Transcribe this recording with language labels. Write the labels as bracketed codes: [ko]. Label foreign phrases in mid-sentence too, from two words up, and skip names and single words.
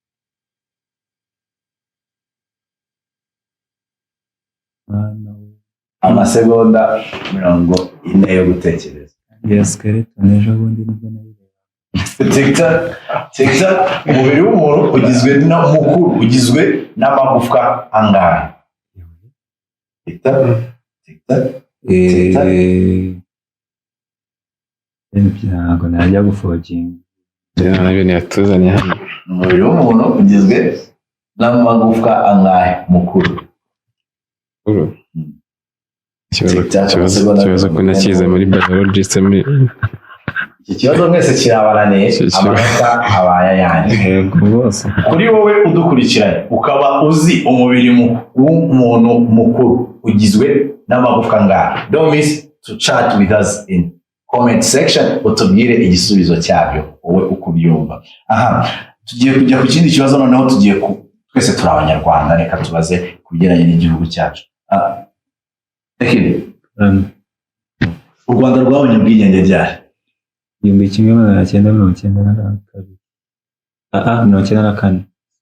[rw] Amasegonda 40 yo gutekereza. Skeleton ejo bundi nibwo Tic-tac. Umubiri w'umuntu ugizwe n'amagufwa angahe? Tic-tac. ntabwo najya gufoginga. Nabyo ntiyatuzanye hano. Umubiri w'umuntu ugizwe n'amagufwa angahe mukuru? Ikibazo ko nakize muri biology se muri iki kibazo mwese kirabananiye amanota abaye ayanjye. Yego bose. Kuri wowe udukurikiranye ukaba uzi umubiri w'umuntu mukuru ugizwe n'amagufwa angahe? [en] Don't miss to chat with us in comment section [rw] utubwire igisubizo cyabyo wowe uko ubyumva. Aha, tugiye kujya ku kindi kibazo noneho tugiye twese turi abanyarwanda, reka tubaze ku bijyanye n'igihugu cyacu. U Rwanda rwabonye ubwigenge ryari? 1992. 94.